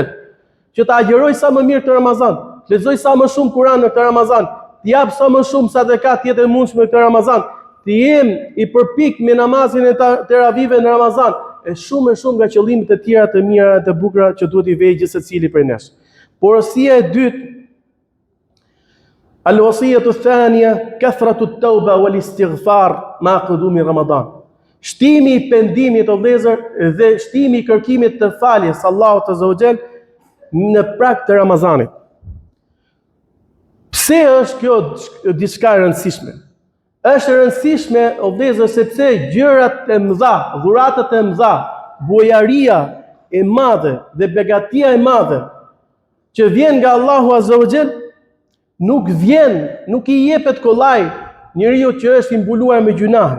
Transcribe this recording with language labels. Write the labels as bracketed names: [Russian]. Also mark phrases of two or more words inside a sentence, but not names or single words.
[Albanian] Që të agjeroj sa më mirë të Ramazan, të lexoj sa më shumë Kur'an në këtë Ramazan, të jap sa më shumë sadekat të jetë e mundshme në këtë Ramazan, të jem i përpik me namazin e teravive në Ramazan, e shumë nga qëllimet e tjera të mira e të bukura që duhet i vejë gjithsecili prej nesh. Porosia e dytë [Arabic] الوصية الثانية كثرة التوبة والاستغفار مع قدوم رمضان. [Albanian] Shtimi i pendimit o vëllezër dhe shtimi i kërkimit të faljes Allahut [Arabic] عز وجل [Albanian] në prag të Ramazanit. Pse është kjo diçka e rëndësishme? Është e rëndësishme o vëllezër sepse gjërat e mëdha, dhuratat e mëdha, bujaria e madhe dhe begatia e madhe që vjen nga Allahu [Arabic] عز وجل [Albanian] nuk i jepet kollaj njeriu që është i mbuluar me gjunahe.